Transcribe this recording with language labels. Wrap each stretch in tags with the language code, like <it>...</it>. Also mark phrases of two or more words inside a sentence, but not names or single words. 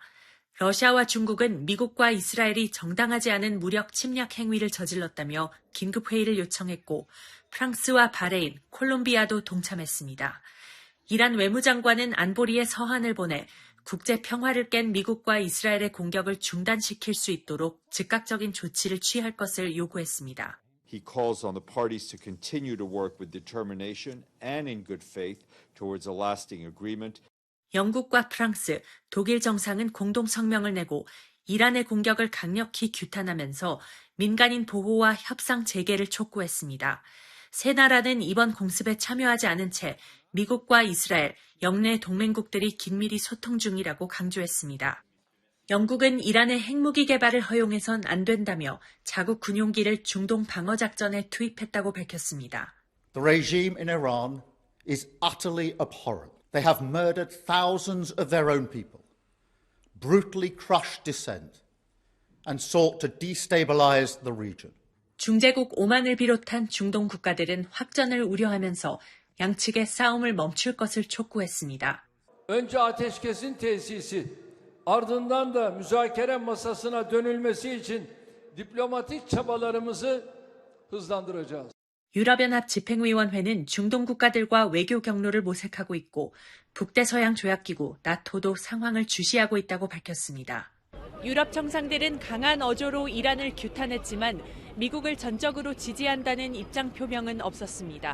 <ko>러시아와 중국은 미국과 이스라엘이 정당하지 않은 무력 침략 행위를 저질렀다며 긴급회의를 요청했고 프랑스와 바레인, 콜롬비아도 동참했습니다. 이란 외무장관은 안보리에 서한을 보내 국제 평화를 깬 미국과 이스라엘의 공격을 중단시킬 수 있도록 즉각적인 조치를 취할 것을 요구했습니다.</ko> <en>He calls on the parties to continue to work with determination and in good faith towards a lasting agreement.</en> <ko>영국과 프랑스, 독일 정상은 공동 성명을 내고 이란의 공격을 강력히 규탄하면서 민간인 보호와 협상 재개를 촉구했습니다. 세 나라는 이번 공습에 참여하지 않은 채 미국과 이스라엘, 영내 동맹국들이 긴밀히 소통 중이라고 강조했습니다. 영국은 이란의 핵무기 개발을 허용해선 안 된다며 자국 군용기를 중동 방어작전에 투입했다고 밝혔습니다.</ko> <en>The regime in Iran is utterly abhorrent. They have murdered thousands of their own people, brutally crushed dissent, and sought to destabilize the region.</en> <ko>중재국 오만을 비롯한 중동 국가들은 확전을 우려하면서 양측의 싸움을 멈출 것을 촉구했습니다.</ko> <tr>Önce ateşkesin tesisi, ardından da müzakere masasına dönülmesi için diplomatik çabalarımızı hızlandıracağız.</tr> <ko>유럽연합 집행위원회는 중동 국가들과 외교 경로를 모색하고 있고 북대서양 조약기구 나토도 상황을 주시하고 있다고 밝혔습니다. 유럽 정상들은 강한 어조로 이란을 규탄했지만 미국을 전적으로 지지한다는 입장 표명은 없었습니다.</ko>